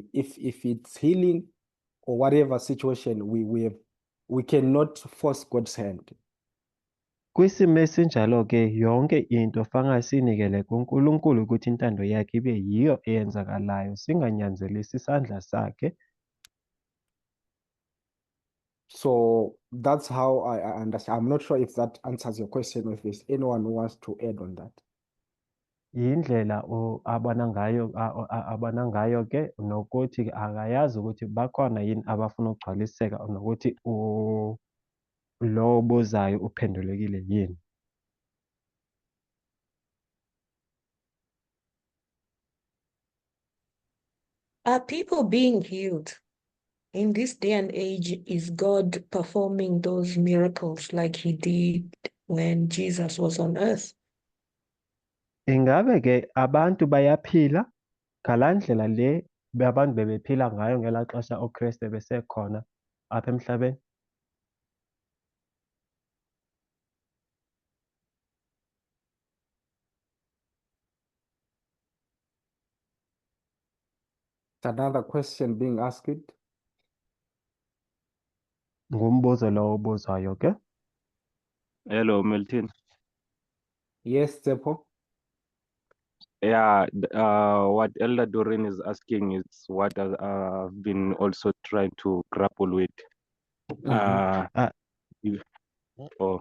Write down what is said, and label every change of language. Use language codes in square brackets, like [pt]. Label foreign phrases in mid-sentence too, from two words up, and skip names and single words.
[en] If it's healing or whatever situation, we cannot force God's hand. [zu] Kwisimo esinjalo-ke yonke into fanele siyinikele kuNkulunkulu ukuthi intando yakhe ibe yiyo eyenzakalayo, singanyanzelisi isandla sakhe. [en] So that's how I understand. I'm not sure if that answers your question, or if there's anyone who wants to add on that. [zu] Yindlela abona ngayo ke nokuthi akayazi ukuthi bakhona yini abafuna ukugcwaliseka nokuthi lo obuzayo uphendulekile yini. [en] Are people being healed? In this day and age, is God performing those miracles like he did when Jesus was on earth? [xh] Ingabe ke abantu bayaphila ngalaa ndlela le abantu bebephila ngayo ngelaa xesha uKristu besekhona apha emhlabeni? [en] Another question being asked. [xh] Ngumbuzo lowo obuzwayo ke. [en] Hello, Milton. Yes, Tsepo. Yeah, what Elder Doreen is asking is what I've been also trying to grapple with. Mhm. If- oh,